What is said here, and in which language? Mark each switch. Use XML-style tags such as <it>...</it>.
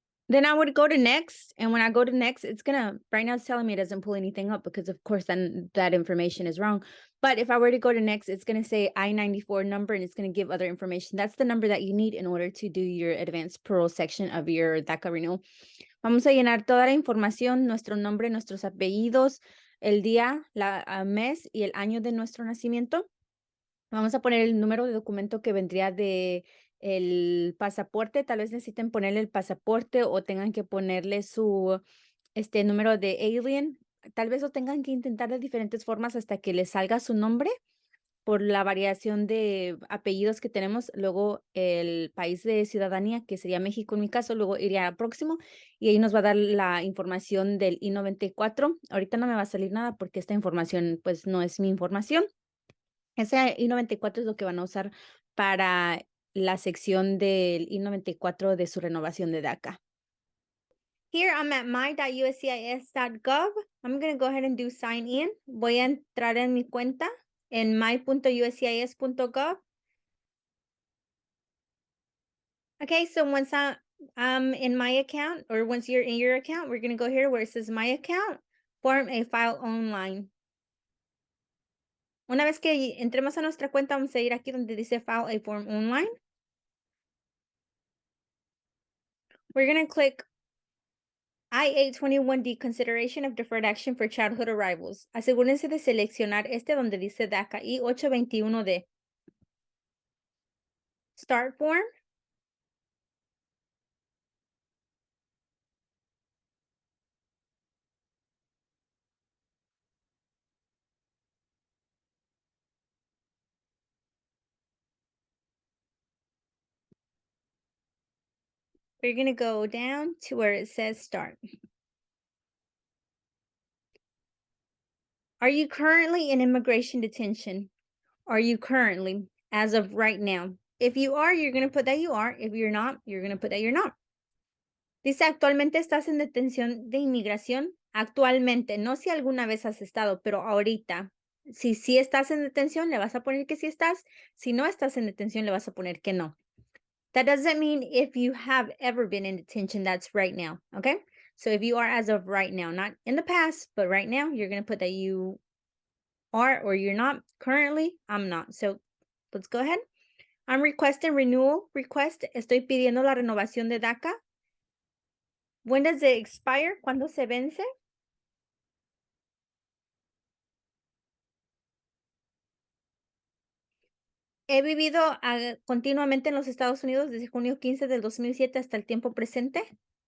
<en>Then I would go to next, and when I go to next, right now it's telling me it doesn't pull anything up because of course then that information is wrong. But if I were to go to next, it's going to say I-94 number and it's going to give other information. That's the number that you need in order to do your advanced parole section of your Daca renewal.</en> <es>Vamos a llenar toda la información, nuestro nombre, nuestros apellidos, el día, mes y el año de nuestro nacimiento. Vamos a poner el número de documento que vendría de el pasaporte. Tal vez necesiten ponerle el pasaporte o tengan que ponerle su número de alien. Tal vez lo tengan que intentar de diferentes formas hasta que les salga su nombre por la variación de apellidos que tenemos. Luego el país de ciudadanía, que sería México en mi caso, luego iría al próximo y ahí nos va a dar la información del I-94. Ahorita no me va a salir nada porque esta información pues no es mi información. Ese I-94 es lo que van a usar para la sección del I-94 de su renovación de DACA.</es> <en>Here I'm at my.uscis.gov. I'm going to go ahead and do sign in.</en> <es>Voy a entrar en mi cuenta en my.uscis.gov.</es> <en>Okay, so once I'm in my account, or once you're in your account, we're going to go here where it says my account, form a file online.</en> <es>Una vez que entremos a nuestra cuenta, vamos a ir aquí donde dice</es> <en>file a form online. We're going to click I-821D, consideration of deferred action for childhood arrivals.</en> <es>Asegúrense de seleccionar donde dice DACA I-821D.</es> <en>Start form. We're going to go down to where it says start. Are you currently in immigration detention? Are you currently, as of right now? If you are, you're going to put that you are. If you're not, you're going to put that you're not.</en> <es>Dice, actualmente estás en detención de inmigración. Actualmente, no si alguna vez has estado, pero ahorita. Si sí estás en detención, le vas a poner que sí estás. Si no estás en detención, le vas a poner que no.</es> <en>That doesn't mean if you have ever been in detention, that's right now, okay? So if you are as of right now, not in the past, but right now, you're going to put that you are or you're not. Currently, I'm not. So let's go ahead. I'm requesting renewal request.</en> <es>Estoy pidiendo la renovación de DACA.</es> <en>When does it expire?</en> <es>¿Cuándo se vence? He vivido continuamente en los Estados Unidos desde junio 15 del 2007 hasta el tiempo presente.</es>